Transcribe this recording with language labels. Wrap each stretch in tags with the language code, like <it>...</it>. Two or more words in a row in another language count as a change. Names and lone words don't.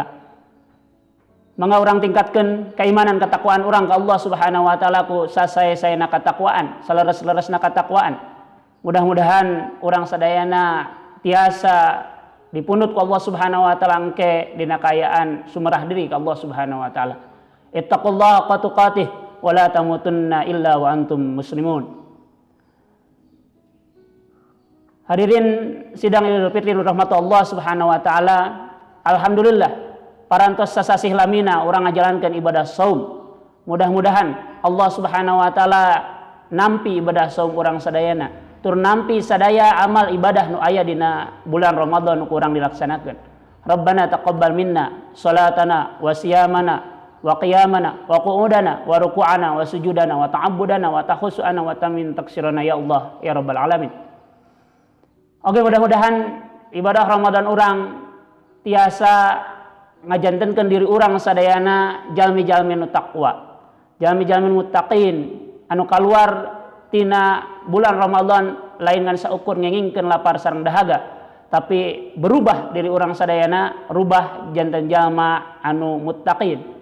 <su>Mangga urang tingkatkeun keimanan katakwaan urang ka</su> <ar>الله سبحانه وتعالى</ar> <su>ku sasae-saena katakwaan, saleres-leresna katakwaan. Mudah-mudahan urang sadayana tiasa dipunut ku</su> <ar>الله سبحانه وتعالى</ar> <su>engke dina kayaan sumerah diri ka</su> <ar>الله سبحانه وتعالى. اتقوا الله حق تقاته ولا تموتن إلا وأنتم مسلمون.</ar> <su>Hadirin sidang Idul Fitri rahmat</su> <ar>الله سبحانه وتعالى,</ar> <su>alhamdulillah parantos sasasih lamina urang ngajalankeun ibadah saum. Mudah-mudahan</su> <ar>الله سبحانه وتعالى</ar> <su>nampi ibadah saum urang sadayana, tur nampi sadaya amal ibadah nu aya dina bulan Ramadan nu urang dilaksanakeun.</su> <ar>ربنا تقبل منا صلاتنا و صيامنا و قيامنا و قعودنا و ركوعنا و سجودنا و تعبدنا و تخشعنا و تمم تقصيرنا يا الله يا رب العالمين.</ar> <su>Oke, mudah-mudahan ibadah Ramadan urang tiasa ngajantenkeun diri urang sadayana jalmi-jalmi nu taqwa, jalmi-jalmi muttaqin anu kaluar tina bulan Ramadan lain ngan saukur ngengingkeun lapar sareng dahaga, tapi berubah diri urang sadayana rubah janten jalma anu muttaqin.</su>